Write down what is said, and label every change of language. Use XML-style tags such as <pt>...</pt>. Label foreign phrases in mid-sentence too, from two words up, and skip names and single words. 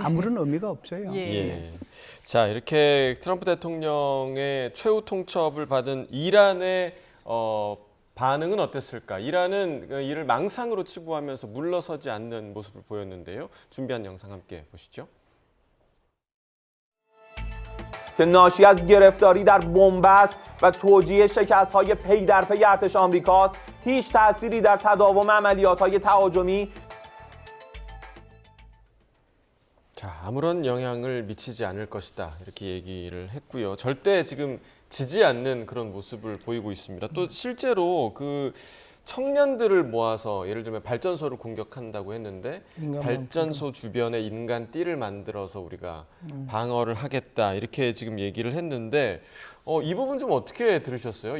<ko>아무런 의미가 없어요. 예. 예. 자, 이렇게 트럼프 대통령의 최후 통첩을 받은 이란의 반응은 어땠을까? 이란은 이를 망상으로 치부하면서 물러서지 않는 모습을 보였는데요. 준비한 영상 함께 보시죠.</ko> <fa>که ناشی از گرفتاری در بنبست و توجیه شکست‌های پی در پی ارتش آمریکاست هیچ تأثیری در تداوم عملیات‌های تهاجمی</fa> <ko>자, 아무런 영향을 미치지 않을 것이다. 이렇게 얘기를 했고요. 절대 지금 지지 않는 그런 모습을 보이고 있습니다. 또 실제로 그 청년들을 모아서 예를 들면 발전소를 공격한다고 했는데 발전소 주변에 인간 띠를 만들어서 우리가 방어를 하겠다 이렇게 지금 얘기를 했는데 이 부분 좀 어떻게 들으셨어요?</ko>